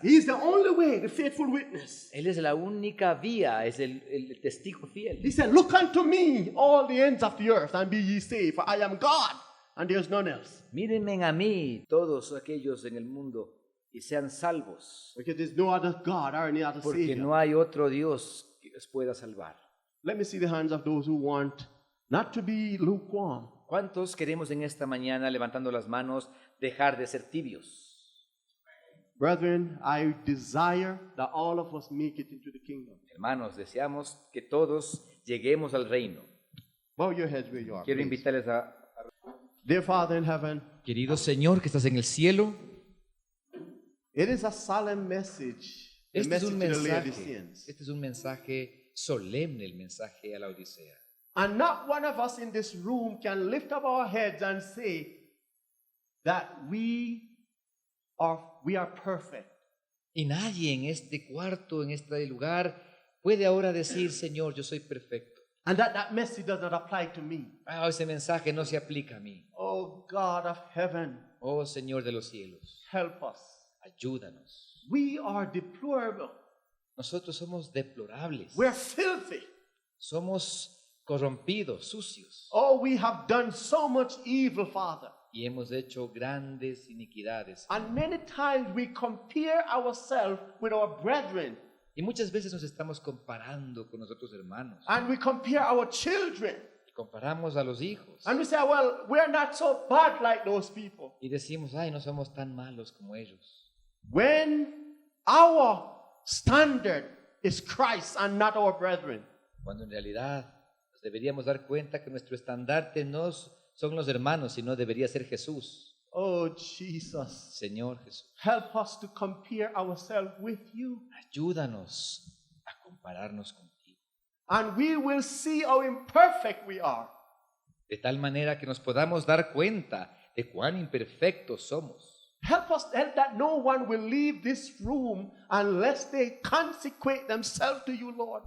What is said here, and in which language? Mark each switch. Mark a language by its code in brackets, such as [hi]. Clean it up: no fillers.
[en] He is the only way, the faithful witness. [es] Él es la única vía, es el testigo [en] He [es] fiel. [en] said, look unto me, all the ends of the earth, and be ye saved, for I am God, and there is none else. [es] Mírenme a mí, todos aquellos en el mundo, y sean salvos, [en] Because there's no other God or any other [es] porque [en] Savior. [es] no hay otro Dios que os pueda salvar. [en] Let me see the hands of those who want not to be lukewarm. [es] ¿Cuántos queremos en esta mañana, levantando las manos, dejar de ser tibios? [en] Brethren, I desire that all of us make it into the kingdom. [es] Hermanos, deseamos que todos lleguemos al reino. [en] Bow your heads where you are. [es] Quiero [en] please. [es] invitarles a... [en] Dear Father in heaven, [es] Querido Señor que estás en el cielo, [en] it is a solemn message. The [es] este es un [en] message to the [es] mensaje, [en] Laodiceans. [es] este es un mensaje solemne, el mensaje a la Odisea. [en] And not one of us in this room can lift up our heads and say that we are perfect. [es] Y nadie en este cuarto, en este lugar, puede ahora decir, Señor, yo soy perfecto. [en] And that message does not apply to me. [es] Ese mensaje no se aplica a mí. [en] Oh God of heaven, [es] Oh Señor de los cielos, [en] help us. [es] ayúdanos. [en] We are deplorable. [es] Nosotros somos deplorables. [en] We're filthy. [es] Somos corrompidos, sucios. [en] Oh, we have done so much evil, Father. [es] Y hemos hecho grandes iniquidades. [en] And many times we compare ourselves with our brethren. [es] Y muchas veces nos estamos comparando con nuestros hermanos. [en] And we compare our children. [es] Y comparamos a los hijos. [en] And we say, well, we're not so bad like those people. [es] Y decimos, ay, no somos tan malos como ellos. [en] When our standard is Christ and not our brethren. [es] Cuando en realidad nos deberíamos dar cuenta que nuestro estandarte no son los hermanos, sino debería ser Jesús. [en] Oh, Jesus. [es] Señor Jesús, [en] Help us to compare ourselves with you. [es] ayúdanos a compararnos contigo. [en] And we will see how imperfect we are. [es] De tal manera que nos podamos dar cuenta de cuán imperfectos somos. [en] Help us help that no one will leave this room unless they consecrate themselves to you, Lord.